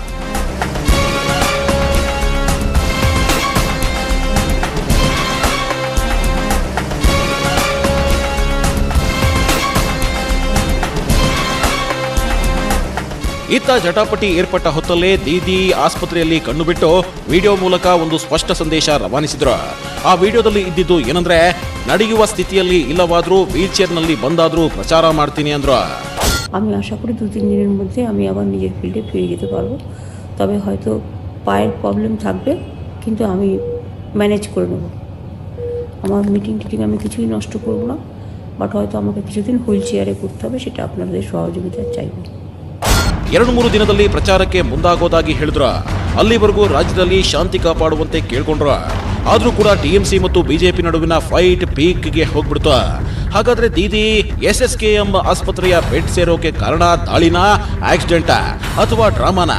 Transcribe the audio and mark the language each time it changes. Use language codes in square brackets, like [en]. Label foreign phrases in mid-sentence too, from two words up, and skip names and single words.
[kn] ಇತ್ತ ಜಟಾಪಟಿ ಏರ್ಪಟ್ಟ ಹೊತ್ತಲ್ಲೇ ದೀದಿ ಆಸ್ಪತ್ರೆಯಲ್ಲಿ ಕಣ್ಣು ಬಿಟ್ಟು ವಿಡಿಯೋ ಮೂಲಕ ಒಂದು ಸ್ಪಷ್ಟ ಸಂದೇಶ ರವಾನಿಸಿದ್ರು. ಆ ವಿಡಿಯೋದಲ್ಲಿ ಇದ್ದಿದ್ದು ಏನಂದ್ರೆ, ನಡೆಯುವ ಸ್ಥಿತಿಯಲ್ಲಿ ಇಲ್ಲವಾದ್ರೂ ವೀಲ್ ಚೇರ್ನಲ್ಲಿ ಬಂದಾದ್ರೂ ಪ್ರಚಾರ ಮಾಡ್ತೀನಿ ಅಂದ್ರು. [bn] আমি আশা করি 2-3 দিনের মধ্যে আমি আবার নিজের ফিল্ডে ফিরে যেতে পারবো। তবে হয়তো পায়ের প্রবলেম থাকবে, কিন্তু আমি ম্যানেজ করে নেব। আমার মিটিং আমি কিছুই নষ্ট করব না, বাট হয়তো আমাকে কিছুদিন হুইল চেয়ারে করতে হবে, সেটা আপনাদের সহযোগিতা চাইব। [kn] 2-3 ದಿನದಲ್ಲಿ ಪ್ರಚಾರಕ್ಕೆ ಮುಂದಾಗೋದಾಗಿ ಹೇಳಿದ್ರು. ಅಲ್ಲಿವರೆಗೂ ರಾಜ್ಯದಲ್ಲಿ ಶಾಂತಿ ಕಾಪಾಡುವಂತೆ ಕೇಳ್ಕೊಂಡ್ರು. ಆದ್ರೂ ಕೂಡ ಟಿಎಂಸಿ ಮತ್ತು ಬಿಜೆಪಿ ನಡುವಿನ ಫೈಟ್ ಪೀಕ್ಗೆ ಹೋಗ್ಬಿಡ್ತು. ಹಾಗಾದ್ರೆ ದೀದಿ SSKM ಆಸ್ಪತ್ರೆಯ ಬೆಡ್ ಸೇರೋಕೆ ಕಾರಣ ದಾಳಿನಾ, ಆಕ್ಸಿಡೆಂಟಾ ಅಥವಾ ಡ್ರಾಮಾನಾ?